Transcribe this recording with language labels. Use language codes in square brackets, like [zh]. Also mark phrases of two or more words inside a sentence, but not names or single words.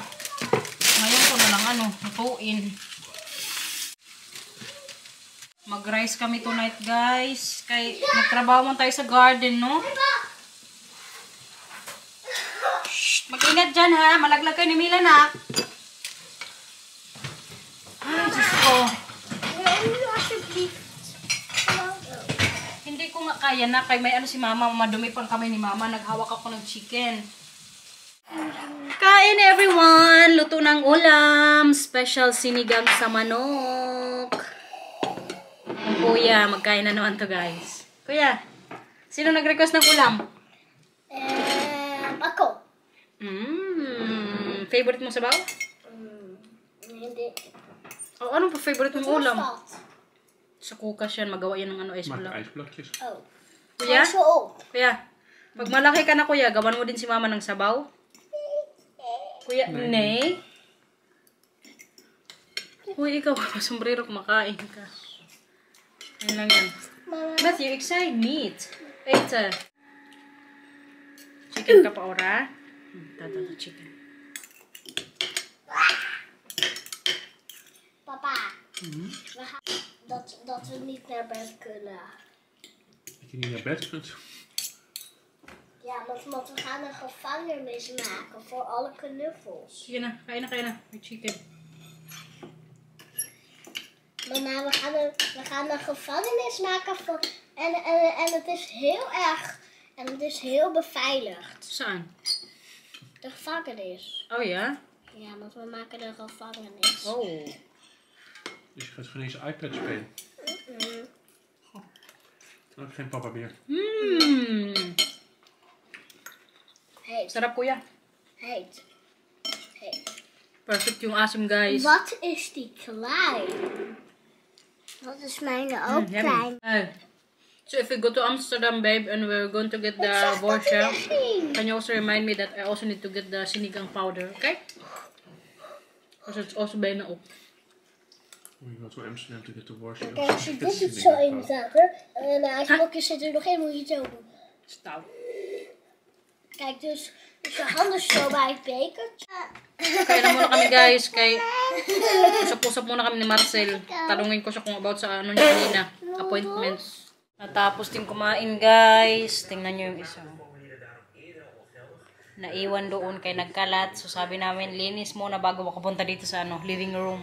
[tl] Ngayon ko na lang ano, lutuin. Mag-rice kami tonight, guys. Kay nagtrabaho man tayo sa garden, no? Shh, mag-ingat dyan, ha? Malaglag kayo ni Mila, na. Ay, Diyos ko. [nl] Wil je nu alsjeblieft? [tl] Hindi ko nga kaya na. Kay may ano si mama, madumi pang kamay ni mama. Naghawak ako ng chicken. Kain, everyone! Luto ng ulam. Special sinigang sa manok. Kuya, magkain na naman to, guys. Kuya, sino nag-request ng ulam? Ako. Favorite mo sabaw? Hindi. Oh, anong favorite mong ulam? [nl] Wat? [tl] Sa kukas yan, magawa yan ng ano, [nl] Maak ijsblok. ijsblokjes. Oh. [tl] Kuya? [nl] Zo op. [tl] Kuya, pag malaki ka na kuya, gawan mo din si mama ng sabaw? Kuya, nee. Uy, ikaw, sombrero, kumakain ka. Yan lang yan. Matthew, [en] excited meat. [tl] Eat. Chicken ka pa, ora? Tata, chicken. Papa. [nl] We gaan dat we niet naar bed kunnen. Dat je niet naar bed kunt. Ja, want we gaan een gevangenis maken voor alle knuffels. Sige na, kain na. May chicken. Mama, we gaan een gevangenis maken voor, en het is heel erg. En het is heel beveiligd. [tl] Saan? [nl] De gevangenis. Oh ja? Ja, want we maken een gevangenis. Oh. Dus je gaat geen eens iPad spelen. Ook geen papa meer. Heet. [tl] Sarap kuya. [nl] Heet. [tl] Perfect yung asim, guys. [nl] Wat is die klein? Dat is mijne ook klein. [en] So if we go to Amsterdam, babe, and we're going to get the borscht, can you also remind me that I also need to get the sinigang powder, okay? Because it's also [nl] bijna op. [en] We go to Amsterdam to get the washing. [nl] Kijk, als je dit doet zo in het water en de ijsblokjes zit er nog in, moet je het zo doen. Stout. Kijk, dus je handen zo bij het bekertje. [tl] Kaya na muna kami, guys. Kay usap-usap muna kami ni Marcel. Talungin ko siya kung about sa ano niya kanina. Appointments. Natapos din kumain, guys. Tingnan nyo yung isa. Naiwan doon kay nagkalat. So sabi namin, linis muna bago makapunta dito sa ano, living room.